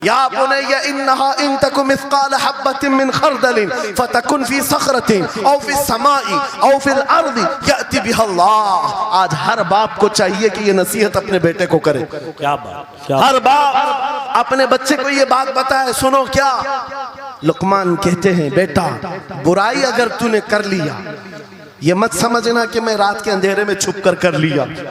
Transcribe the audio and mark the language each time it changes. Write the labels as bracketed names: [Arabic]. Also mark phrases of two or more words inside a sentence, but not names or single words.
[Arabic] يا بني إنها إن تك مثقال حبة من خردل فتكن في صخرة أو في السماء أو في الأرض يأت بها الله. [Hindi] आज हर बाप को चाहिए कि ये नसीहत अपने बेटे को करे। क्या बात, हर बाप अपने बच्चे को ये बात बताए, सुनो क्या लुकमान कहते हैं, बेटा बुराई अगर तूने कर लिया ये मत समझना कि मैं रात के अंधेरे में छुप कर लिया।